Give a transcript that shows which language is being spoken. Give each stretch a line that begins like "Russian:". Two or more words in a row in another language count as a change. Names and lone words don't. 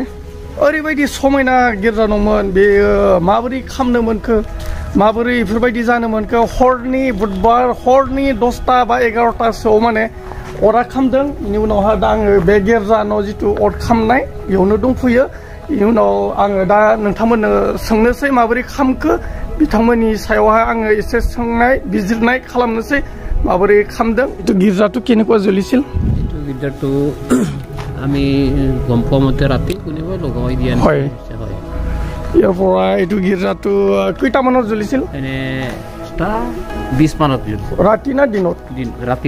Bodo: ओरैबायदि समायना गिर्जा नंमोन बेयो माबोरै खामनो मोनखो माबोरै बेफोरबायदि जानो मोनखो हरनि बुधबार हरनि 10 बा 11 माने अरा खामदों बेनि उनावहा दा आङो बे गिर्जा न' जितु अर खामनाय बेयावनो दंफैयो बेनि उनाव आङो दा नोंथांमोननो सोंनोसै माबोरै खामखो बिथांमोननि सायावहा आङो एसे सोंनाय बिजिरनाय खालामनोसै माबोरै खामदों
Assamese: এইটো गिर्जाটো কেনেকুৱা জ্বলিছিল এইটো गिर्जाটো আমি গম পোৱা মতে ৰাতি কোনোবাই লগাই দিয়া হয় ইয়াৰ পৰা এইটো गिर्जाটো কেইটামানত জ্বলিছিল এনে 20 মানত ৰাতি না দিনত ৰাতি